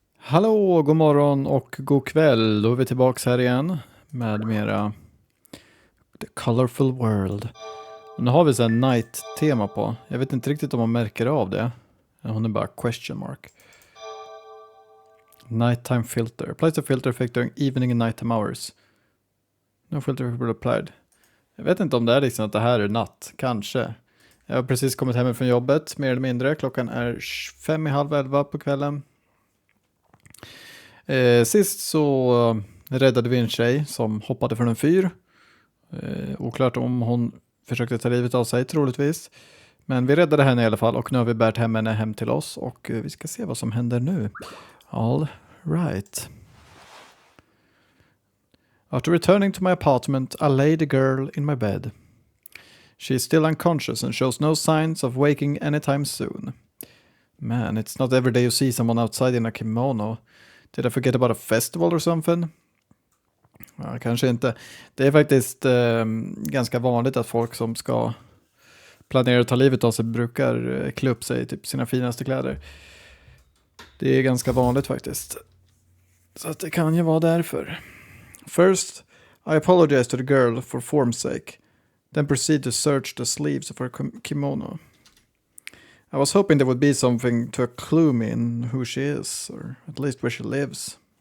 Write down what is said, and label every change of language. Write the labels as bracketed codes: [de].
[sv] Hallå, god morgon och god kväll. Då är vi tillbaka här igen med mera The Colorful World. Och nu har vi så här night-tema på. Jag vet inte riktigt om man märker av det. Hon är bara question mark. [en] Nighttime filter. Applies the filter effect during evening and nighttime hours. No filter will be applied. [sv] Jag vet inte om det är liksom att det här är natt. Kanske. Jag har precis kommit hem från jobbet, mer eller mindre. Klockan är 11:05 på kvällen. Sist så räddade vi en tjej som hoppade från en fyr. Oklart om hon försökte ta livet av sig, troligtvis. Men vi räddade henne i alla fall och nu har vi bärt hem henne hem till oss och vi ska se vad som händer nu. [en] All right. After returning to my apartment, I laid the girl in my bed. She is still unconscious and shows no signs of waking anytime soon. Man, it's not every day you see someone outside in a kimono. Did I forget about a festival or something? [sv] Ja, kanske inte. Det är faktiskt ganska vanligt att folk som ska planera att ta livet av sig brukar klä upp sig i typ sina finaste kläder. Det är ganska vanligt faktiskt. Så att det kan ju vara därför. [en] First, I apologize to the girl for form's sake. Then proceed to search the sleeves of her kimono. I was hoping there would be something to clue me in who she is, or at least where she lives.